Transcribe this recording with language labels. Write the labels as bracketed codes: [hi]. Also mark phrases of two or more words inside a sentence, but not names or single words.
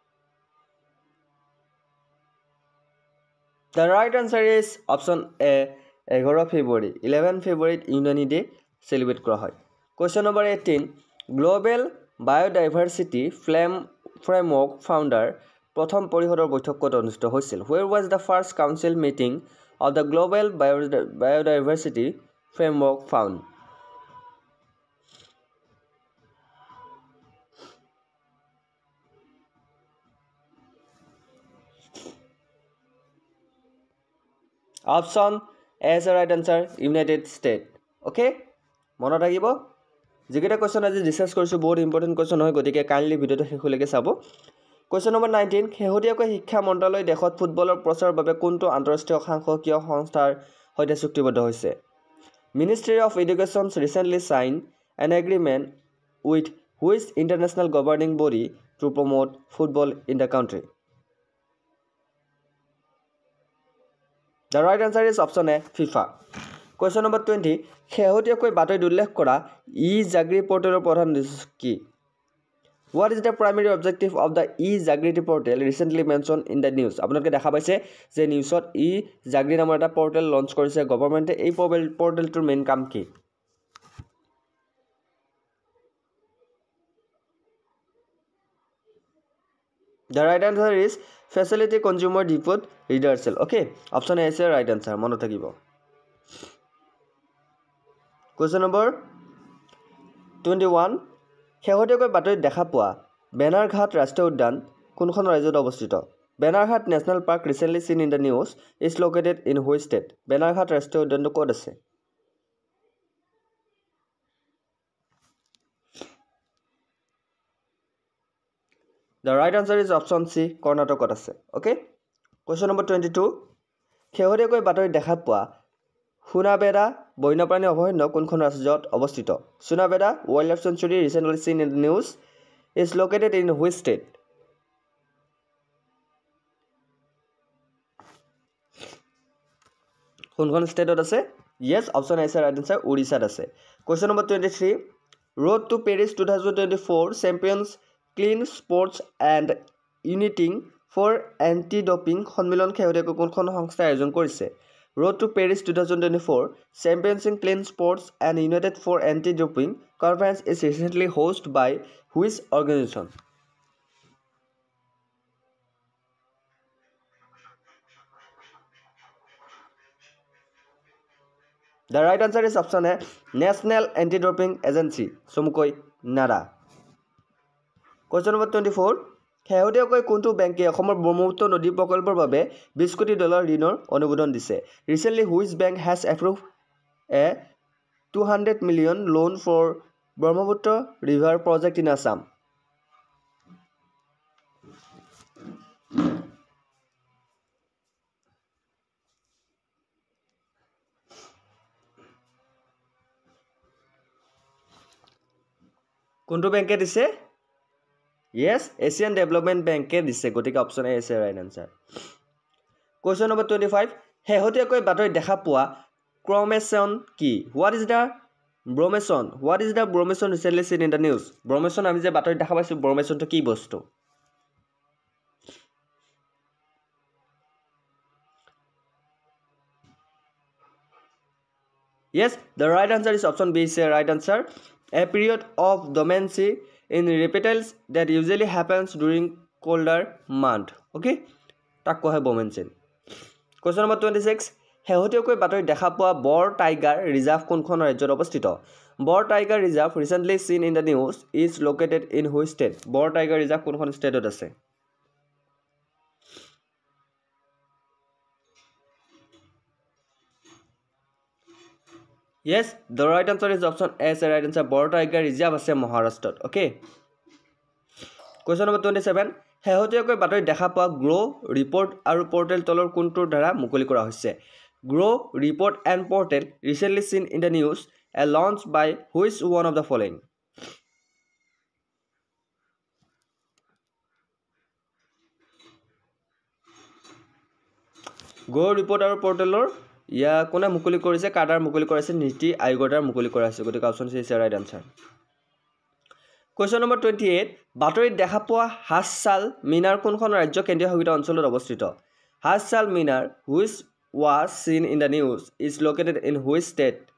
[en] The right answer is option A, [as] 11 ফেব্ৰুৱাৰী 11 ফেব্ৰুৱাৰীত ইউনানি ডে চেলিব্ৰেট কৰা হয় [en] question number 18 global biodiversity framework founder [as] প্ৰথম পৰিষদৰ বৈঠক ক'ত অনুষ্ঠিত হৈছিল [en] where was the first council meeting of the global biodiversity framework found Option A is the right answer, United States. [as] Okay? মনত থাকিব যিকেইটা কোৱেশ্চন আজি ডিসকাস কৰিছো বহুত ইম্পৰ্টেন্ট কোৱেশ্চন হয় গতিকে কাইন্ডলি ভিডিওটো শেষলৈকে চাব [en] question number 19 [as] শেহতীয়াকৈ শিক্ষা মন্ত্ৰালয় দেশত ফুটবলৰ প্ৰচাৰৰ বাবে কোনটো আন্তঃৰাষ্ট্ৰীয় সাংসদীয় সংস্থাৰ সৈতে চুক্তিবদ্ধ হৈছে [en] Ministry of Education recently signed an agreement with which international governing body to promote football in the country The right answer is option A, FIFA. Question number 20. [as] শেহতীয়াকৈ বাতৰিত উল্লেখ কৰা ই-জাগৃতি পৰ্টেলৰ প্ৰধান উদ্দেশ্য কি? [en] What is the primary objective of the ই-জাগৃতি portal recently mentioned in the news? [as] আপোনালোকে দেখা পাইছে যে নিউজত ই-জাগৃতি নামৰ এটা [en] portal launch [as] কৰিছে গভৰ্ণমেণ্টে এই পৰ্টেলটোৰ মেইন কাম কি? [en] The right answer is Facility Consumer Default Reversal. Okay, option A is the right answer. [as] মনত থাকিব [en] Question number 21 [as] শেহতীয়াকৈ বাতৰিত দেখা পোৱা বেনাৰঘাট ৰাষ্ট্ৰীয় উদ্যান কোনখন ৰাজ্যত অৱস্থিত বেনাৰঘাট নেশ্যনেল পাৰ্ক [en] recently seen in the news is located in which state [as] বেনাৰঘাট ৰাষ্ট্ৰীয় উদ্যানটো ক'ত আছে [en] The right answer is option C, [as] কৰ্ণাটকত আছে [en] okay question number 22 [as] শেহতীয়াকৈ বাতৰিত দেখা পোৱা সুনাবেডা বন্যপ্ৰাণী অভয়াৰণ্য কোনখন ৰাজ্যত অৱস্থিত [en] সুনাবেডা wildlife sanctuary recently seen in the news is located in which state [as] কোনখন ষ্টেটত আছে [en] yes option A is the right answer [as] ওড়িশাত আছে [en] question number 23 road to Paris 2024 champions Clean Sports and Uniting for Anti-Doping [as] সন্মিলন শেহতীয়াকৈ কোনখন সংস্থাই আয়োজন কৰিছে [en] Road to Paris 2024 Championship Clean Sports and United for Anti-Doping Conference is recently hosted by which organization The right answer is option A National Anti-Doping Agency চমুকৈ NADA Question number 24 [as] শেহতীয়াকৈ কোনটো বেংকে অসমৰ ব্ৰহ্মপুত্ৰ নদী প্ৰকল্পৰ বাবে 20 কোটি ডলাৰ ঋণৰ অনুমোদন দিছে [en] Recently which bank has approved a 200 million loan for Brahmaputra River project in Assam [as] কোনটো বেংকে দিছে [en] Yes, Asian Development Bank [as] কে দিছে গতিকে [en] option A is the right answer. Question number 25. [as] শেহতীয়াকৈ বাতৰিত দেখা পোৱা chromosome কি? [en] What is the bromation? What is the bromation recently seen in the news? [as] Bromation আমি যে বাতৰিত দেখা পাইছো bromation to কি বস্তু? [en] Yes, the right answer is option B is the right answer. A period of dormancy in reptiles that usually happens during colder month okay tak [as] kohe [en] dormancy question number 26 [as] শেহতীয়াকৈ বাতৰিত দেখা পোৱা বৰ টাইগাৰ ৰিজাৰ্ভ কোনখন ৰাজ্যত অৱস্থিত বৰ টাইগাৰ ৰিজাৰ্ভ [en] recently seen in the news is located in which state [as] বৰ টাইগাৰ ৰিজাৰ্ভ কোনখন ষ্টেটত আছে [en] Yes, the right answer is option A is the right answer. [as] Bor Tiger Reserve আছে মহাৰাষ্ট্ৰত [en] okay Question number 27 [as] শেহতীয়াকৈ বাতৰিত দেখা পোৱা গ্ৰো ৰিপৰ্ট আৰু পৰ্টেল তলৰ কোনটোৰ দ্বাৰা মুকলি কৰা হৈছে গ্ৰো ৰিপৰ্ট এণ্ড পৰ্টেল [en] recently seen in the news a launch by which one of the following [as] গ্ৰো ৰিপৰ্ট আৰু পৰ্টেলৰ ইয়া কোনে মুকলি কৰিছে কাডাৰ মুকলি কৰিছে নীতি আয়োগৰ দ্বাৰা মুকলি কৰা হৈছে গতিকে [en] option C is right answer [as] Question number 28 বাতৰিত দেখা পোৱা হাছাল মিনাৰ কোনখন ৰাজ্য কেন্দ্ৰীয় শাসিত অঞ্চলত অৱস্থিত হাছাল মিনাৰ [en] which was seen in the news is located in which state?